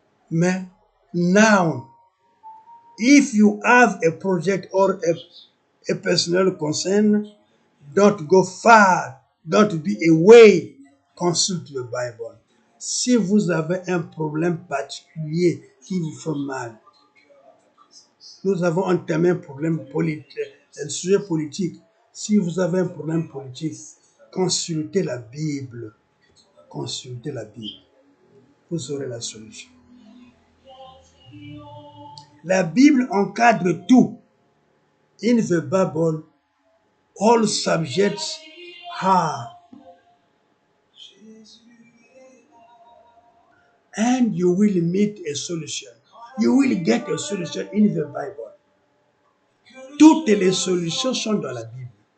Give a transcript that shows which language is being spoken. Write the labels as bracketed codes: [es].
[en] Mais now, if you have a project or a personal concern, don't go far, don't be away, consult the Bible. [fr] Si vous avez un problème particulier qui vous fait mal, nous avons entamé un problème politique, un sujet politique. Si vous avez un problème politique, consultez la Bible. Consultez la Bible. Vous aurez la solution. La Bible encadre tout. [en] In the Bible, all subjects are. And you will meet a solution. You will get a solution in the Bible. [fr] Toutes les solutions sont dans la Bible.